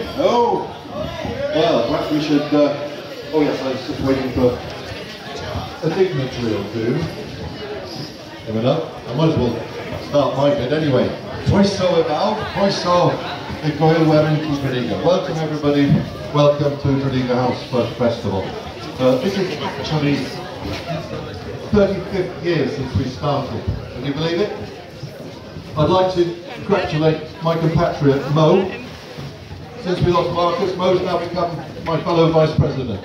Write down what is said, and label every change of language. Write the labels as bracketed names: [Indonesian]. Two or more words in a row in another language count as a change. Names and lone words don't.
[English] No? Well, perhaps we should, oh yes, I was just waiting for a dignitary or two. Coming up. I might as well start my bit anyway. Croeso about, [Welsh] croeso y Goelwer in Tredegar. [English] Welcome everybody, welcome to Tredegar House First Festival. This is actually 35th year since we started. Can you believe it? I'd like to congratulate my compatriot Mo. Since we lost Marcus, Mo's now become my fellow vice president.